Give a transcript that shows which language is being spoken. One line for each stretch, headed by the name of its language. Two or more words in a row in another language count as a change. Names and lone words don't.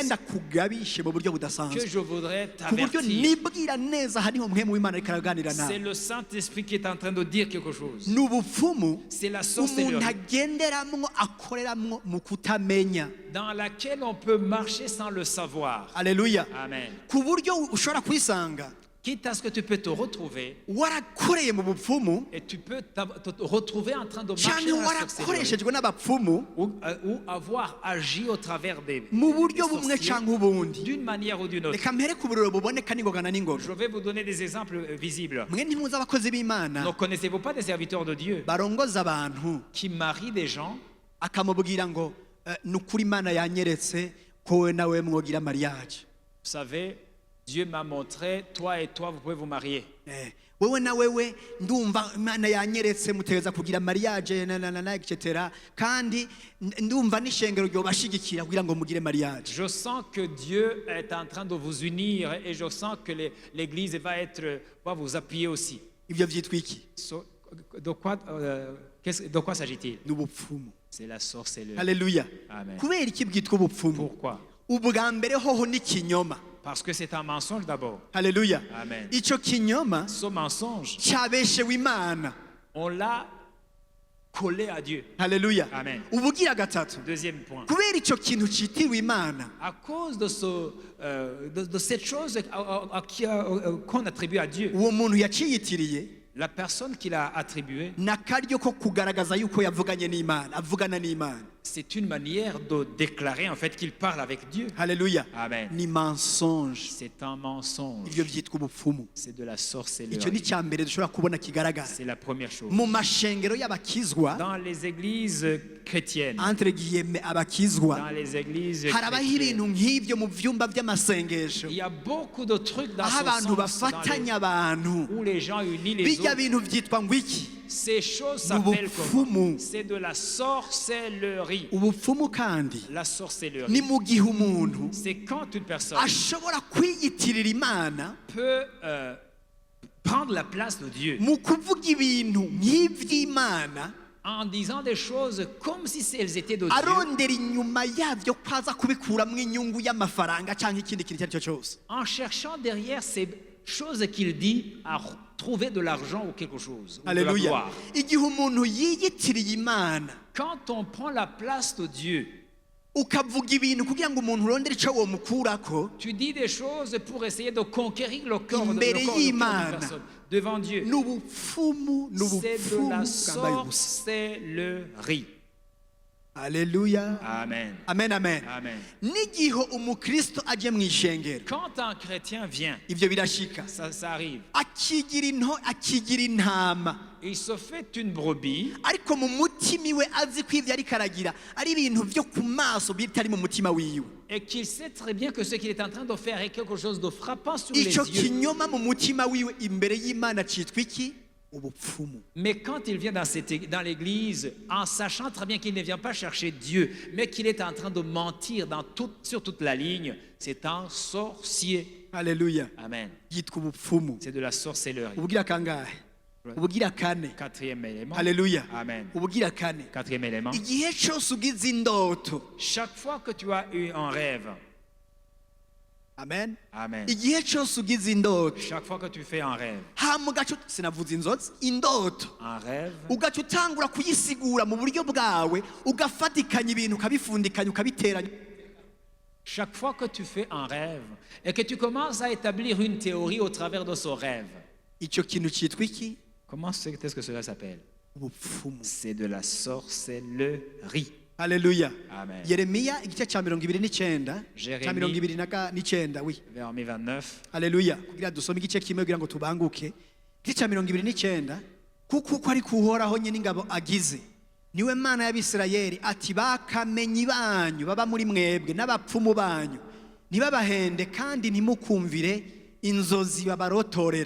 Rundi: Nagenda kugabishe mu buryo
French: que
Rundi: budasanzwe.
French: je voudrais
Rundi: Ku buryo
French: t'avertir.
Rundi: nibwira neza hariho Mwemu w'Imana ariko araganira
French: C'est
Rundi: nawe.
French: le Saint-Esprit qui est en train de dire quelque chose.
Rundi: N'ubupfumu
French: C'est la
Rundi: umuntu
French: sorcellerie
Rundi: agenderamwo akoreramwo mu kutamenya.
French: dans laquelle on peut marcher sans le savoir.
Rundi: Haleluya. Amen. Ku buryo ushobora kwisanga
French: Quitte à ce que tu peux te retrouver
Rundi: warakoreye mu bupfumu
French: et tu peux te retrouver en train de marcher
Rundi: cyangwa
French: dans la sorcellerie
Rundi: warakoreshejwe n'abapfumu
French: ou avoir agi au travers des
Rundi: mu buryo
French: des
Rundi: bumwe
French: sorciers
Rundi: cyangwa ubundi.
French: d'une manière ou d'une autre.
Rundi: Reka mpere ku buriro buboneka n'ingoga na n'ingoga.
French: Je vais vous donner des exemples visibles.
Rundi: Mwe ntimuzi abakozi b'Imana
French: Ne connaissez-vous pas des serviteurs de Dieu
Rundi: barongoza abantu
French: qui marient des gens
Rundi: akamubwira ngo ni ukuri Imana yanyeretse ko we nawe mwogira mariage.
French: Vous savez, Dieu m'a montré, toi et toi, vous pouvez vous marier.
Rundi: wewe na wewe ndumva imana yanyeretse mutegeza kugira mariage na etc kandi ndumva n'ishengero ryo bashigikira kugira ngo mugire mariage.
French: Je sens que Dieu est en train de vous unir et je sens que l'Église va vous appuyer aussi.
Rundi: Ivyo vyitwa iki?
French: De quoi s'agit-il?
Rundi: N'ubupfumu.
French: C'est la sorcellerie.
Rundi: Haleluya. Amen. Kubera iki bwitwa ubupfumu?
French: Pourquoi?
Rundi: Ubwa mbere hoho ni kinyoma.
French: Parce que c'est un mensonge d'abord.
Rundi: Haleluya. Amen. Ico kinyoma
French: Ce mensonge,
Rundi: cyabeshewe Imana.
French: on l'a collé à Dieu.
Rundi: Haleluya. Amen. Ubugira gatatu.
French: Deuxième point.
Rundi: Kubera ico kintu citiriwe Imana,
French: À cause de cette chose qu'on attribue à Dieu,
Rundi: uwo muntu yaciyitiriye
French: la personne qui l'a attribuée,
Rundi: nakaryo ko kugaragaza yuko yavuganye n'Imana, avugana n'Imana.
French: c'est une manière de déclarer en fait qu'il parle avec Dieu.
Rundi: Haleluya. Amen. Ni mensonge.
French: C'est un mensonge.
Rundi: Ivyo vyitwa ubupfumu.
French: C'est de la
Rundi: Ico ni
French: sorcellerie.
Rundi: cya mbere dushobora kubona kigaragara
French: C'est la première chose.
Rundi: mu mashengero y'abakizwa,
French: Dans les églises chrétiennes, entre guillemets
Rundi: abakizwa,
French: dans les églises
Rundi: harabaho
French: chrétiennes,
Rundi: ibintu nk'ivyo mu vyumba vy'amasengesho
French: il y a beaucoup de trucs dans
Rundi: aho
French: ce
Rundi: abantu
French: sens
Rundi: bafatanya abantu.
French: où les gens unissent les
Rundi: Bijya
French: autres.
Rundi: bintu vyitwa ngo iki?
French: Ces choses s'appellent comment?
Rundi: Ubupfumu.
French: C'est de la sorcellerie.
Rundi: Ubupfumu kandi
French: La
Rundi: ni
French: sorcellerie,
Rundi: mu gihe umuntu
French: c'est quand une personne
Rundi: ashobora kwiyitirira Imana
French: peut prendre la place de Dieu
Rundi: mu kuvuga ibintu nk'ivy'Imana,
French: en disant des choses comme si elles étaient de Dieu,
Rundi: arondera inyuma yavyo kwaza kubikuramwo inyungu y'amafaranga canke ikindi kintu icyo ari cyo cyose.
French: en cherchant derrière ces choses qu'il dit à trouver de l'argent ou quelque chose, ou de la
Rundi: Haleluya.
French: gloire.
Rundi: Igihe umuntu yiyitiriye Imana
French: Quand on prend la place de Dieu,
Rundi: ukavuga ibintu kugira ngo umuntu urondere ico womukurako,
French: tu dis des choses pour essayer de conquérir le corps de
Rundi: Imbere
French: d'une
Rundi: y'Imana.
French: personne devant Dieu.
Rundi: n'ubupfumu
French: C'est de la
Rundi: bwambaye ubusa.
French: sorcellerie.
Rundi: Haleluya. Amen. Amen, amen. Amen. N'igihe umukristo aje mu ishengero,
French: Quand un chrétien vient,
Rundi: ivyo birashika,
French: ça arrive,
Rundi: akigira intama,
French: il se fait une brebis,
Rundi: ariko mu mutima iwe azi ko ivyo ariko aragira ari ibintu vyo ku maso bitari mu mutima wiwe.
French: et qu'il sait très bien que ce qu'il est en train de faire est quelque chose de frappant sur les
Rundi: Ico
French: yeux.
Rundi: kinyoma mu mutima wiwe imbere y'Imana citwa iki? Ubupfumu.
French: Mais quand il vient dans l'église, en sachant très bien qu'il ne vient pas chercher Dieu, mais qu'il est en train de mentir sur toute la ligne, c'est un sorcier.
Rundi: Haleluya. Amen. Yitwa ubupfumu.
French: C'est de la sorcellerie.
Rundi: Ubugira kangahe? Ubugira kane.
French: Quatrième élément.
Rundi: Haleluya. Amen. Ubugira kane.
French: Quatrième élément.
Rundi: Igihe cyose ugize indoto.
French: Chaque fois que tu as eu un rêve,
Rundi: Amen. Amen. Igihe cyose ugize indoto.
French: Chaque fois que tu fais un rêve,
Rundi: Hama ugaca sinavuze inzozi, indoto.
French: un rêve,
Rundi: Ugaca utangura kuyisigura mu buryo bwawe, ugafatikanya ibintu ukabifundikanya ukabiteranya.
French: chaque fois que tu fais un rêve et que tu commences à établir une théorie au travers de ce rêve,
Rundi: Icyo kintu cyitwa iki?
French: comment est-ce que cela s'appelle?
Rundi: Ubupfumu. C'est de la sorcellerie. Haleluya. Amen. Yeremiya igice cya 29
French: Jeremie.
Rundi: cya 29 oui.
French: Vers mai 29,
Rundi: Haleluya. Kugira dusome igice kimwe kugira ngo tubanguke. Igice cya 29 kuko uko ari kuhoraho nyine ingabo agize. Niwe Mana y'Abisirayeli ati bakamenyi banyu baba muri mwebwe n'abapfumu banyu ntibabahende kandi ntimukumvire inzozi babarotorera.